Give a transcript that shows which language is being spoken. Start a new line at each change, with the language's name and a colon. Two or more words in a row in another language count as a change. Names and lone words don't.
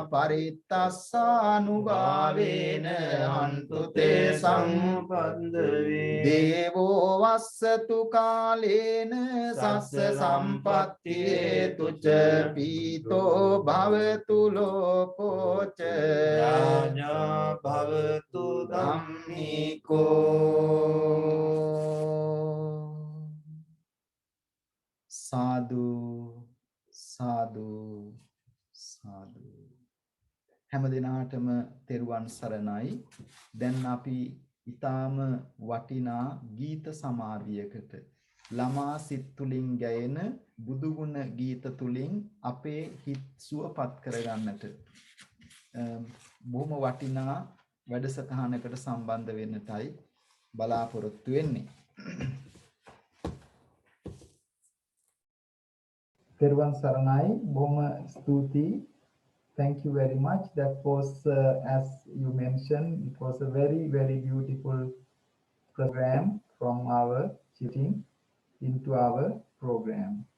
Pali: parittassanubhavena hantu te sampandave devo vassatu kalena sassa sampatti hetuca pito bhavatu lokoca රාජා භවතු
Sinhala: dhammiko සාදු සාදු සාදු හැම දිනාටම තෙරුවන් සරණයි. දැන් අපි ඊටාම වටිනා ගීත සමාධියකට ළමා සිත් තුලින් ගැයෙන බුදුගුණ ගීත තුලින් අපේ හිත් සුවපත් කරගන්නට බොහොම වටිනා වැඩසටහනකට සම්බන්ධ වෙන්නටයි බලාපොරොත්තු වෙන්නේ. තෙරුවන් සරණයි, බොහොම ස්තූතියි,
English: thank you very much. That was, as you mentioned, it was a very, very beautiful program from our teaching into our program.